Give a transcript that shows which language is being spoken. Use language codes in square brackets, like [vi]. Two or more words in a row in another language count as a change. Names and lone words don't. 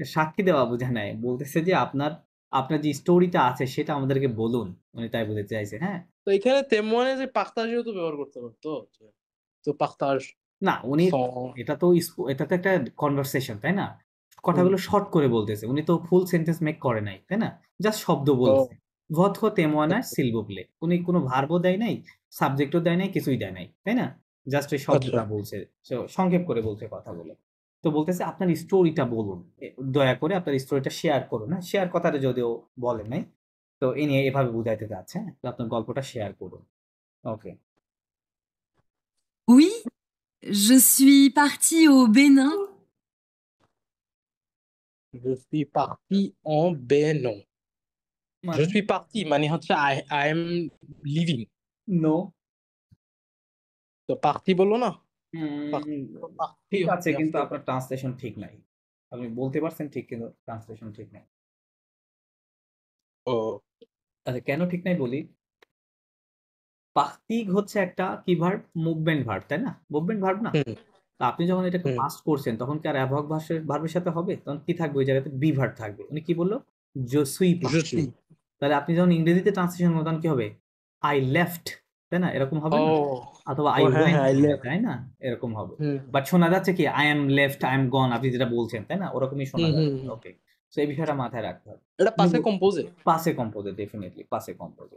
[bn] সাক্ষী দেওয়া বোঝা নাই, বলতেছে যে আপনার যে স্টোরিটা আছে সেটা আমাদেরকে বলুন, উনি তাই বলতে চাইছে, হ্যাঁ। তো এখানে témoigner যে পার্তাজও তো ব্যবহার করতে পারতো, তো পার্তাজ না উনি son- এটা তো একটা কনভারসেশন, তাই না, কথাগুলো শর্ট করে বলতেছে, উনি তো [en] full sentence make [bn] করে নাই, তাই না, জাস্ট শব্দ বলছে। [fr] votre témoignage s'il vous plaît, [bn] উনি কোনো ভার্বও দেয় নাই, সাবজেক্টও দেয় নাই, কিছুই দেয় নাই, তাই না, জাস্ট ওই শব্দটা বলছে, সংক্ষেপ করে বলছে কথাগুলো। তো বলতেছে আপনার স্টোরিটা বলুন, দয়া করে আপনার স্টোরিটা শেয়ার করুন, হ্যাঁ, শেয়ার কথাটা যদিও বলেন নাই, তো এ নিয়ে এভাবে বুঝাইতে যাচ্ছে, হ্যাঁ, তো আপনার গল্পটা শেয়ার করুন, ওকে। [fr] Oui, je suis partie au Bénin. je suis parti en Bénin, je suis parti [bn] মানে হচ্ছে [en] I am leaving, [bn] নো, তো পার্টি বললো না, ঠিক আছে, কিন্তু আপনার ট্রান্সলেশন ঠিক নাই, আপনি বলতে পারছেন ঠিক, কিন্তু ট্রান্সলেশন ঠিক নাই। ও আচ্ছা কেন ঠিক নাই বলি, পার্টিক হচ্ছে একটা কি ভার্ব, [en] movement verb, [bn] তাই না? [en] movement verb [bn] না? হুম তো আপনি যখন এটাকে হুম পাস্ট করছেন তখন কি আর অ্যাভক ভার্বের সাথে হবে? তখন কি থাকবে ওই জায়গাতে? [en] be verb [bn] থাকবে। উনি কি বললো? [fr] je suis je parti। suis [bn] তাহলে আপনি যখন ইংরেজিতে ট্রান্সলেশন করবেন তখন কি হবে? [en] I left, [bn] তাই না? এরকম হবে ও না? অথবা ও আই হ্যাঁ ওয়েন্ট হ্যাঁ I হবে, left তাই না? এরকম হবে। হুম বাট শোনা যাচ্ছে কি [en] I am left, I am gone, [bn] আপনি যেটা বলছেন, তাই না? ওরকমই শোনা যাচ্ছে। হুম ওকে, তো এই বিষয়টা মাথায় রাখতে হবে। এটা [fr] passé composé passé composé, [bn] ডেফিনেটলি [fr] passé composé.